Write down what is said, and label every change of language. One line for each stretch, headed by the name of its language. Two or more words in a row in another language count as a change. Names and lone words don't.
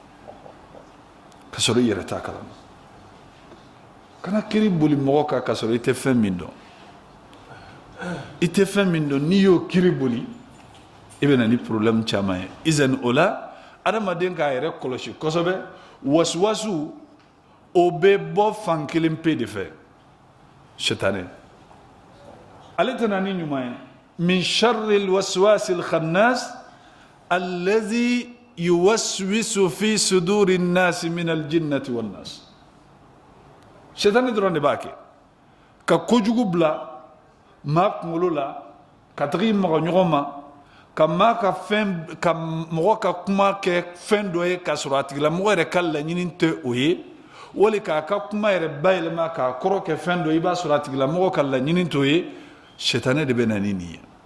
Bambara: kana kiiri boli mɔgɔ kan k'a sɔrɔ i tɛ fɛn min dɔn n'i y'o kiiri boli i bɛ na ni problème caman ye izan o la adamaden k'a yɛrɛ kɔlɔsi kosɛbɛ wasuwasu o bɛ bɔ fan kelen pe de fɛ sitanɛ ale tɛ na ni ɲuman ye
Arabic: من شر الوسواس الخناس الذي يوسوس في صدور الناس من الجنة والناس
Bambara: sitanɛ dɔrɔn de b'a kɛ ka kojugu bila maa kunkolo la ka taga i maga ɲɔgɔn ma ka mɔgɔ ka kuma kɛ fɛn dɔ ye k'a sɔrɔ a tigilamɔgɔ yɛrɛ ka laɲini tɛ o ye wali k'a ka kuma yɛrɛ bayɛlɛma k'a kɔrɔ kɛ fɛn dɔ i b'a sɔrɔ a tigilamɔgɔ ka laɲini t'o ye sitanɛ de bɛ na ni nin ye